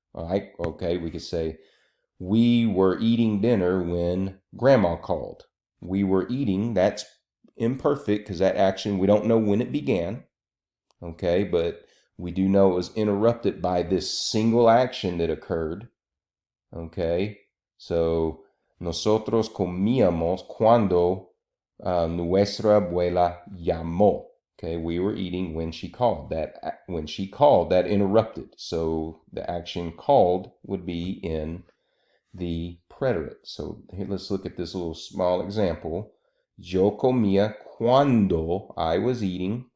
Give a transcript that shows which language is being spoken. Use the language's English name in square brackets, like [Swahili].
[English] All right, okay, we could say, we were eating dinner when grandma called. We were eating, that's imperfect because that action, we don't know when it began. Okay, but we do know it was interrupted by this single action that occurred. Okay, so [Spanish] nosotros comíamos cuando nuestra abuela llamó. [English] Okay, we were eating when she called. When she called, that interrupted. So the action called would be in the preterite. So here, let's look at this little small example. [Spanish] Yo comía cuando [English] I was eating.